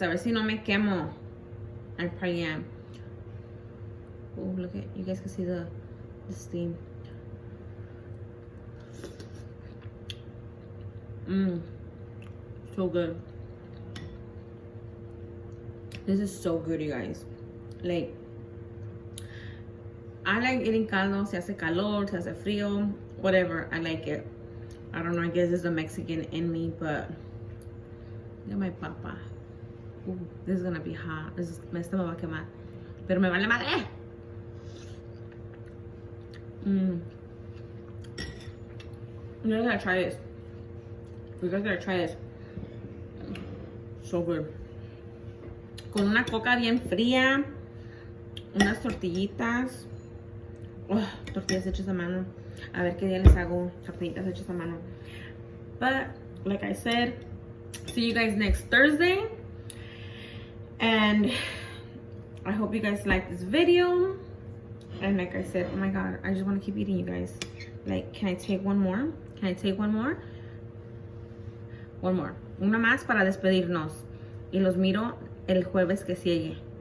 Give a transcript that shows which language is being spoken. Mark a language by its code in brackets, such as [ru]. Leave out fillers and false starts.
[es] A ver si no me quemo. [en] I probably am. Oh, look at, you guys can see the steam. So good. This is so good, you guys. Like, I like eating caldo. [es] Se hace calor, se hace frío, whatever. [en] I like it. I don't know, I guess it's a Mexican in me, but look at my papa. Ooh, this is gonna be hot. [es] Esto me va a quemar. Pero me vale madre. [en] You guys gotta try this. You guys gotta try this. So good. [es] Con una coca bien fría, unas tortillitas. Oh, tortillas hechas a mano. A ver qué día les hago tortillitas hechas a mano. [en] But like I said, see you guys next Thursday. And I hope you guys like this video. And like I said, oh my god, I just want to keep eating, you guys. Like, can I take one more? Can I take one more? One more. [es] Una más para despedirnos. Y los miro el jueves que sigue.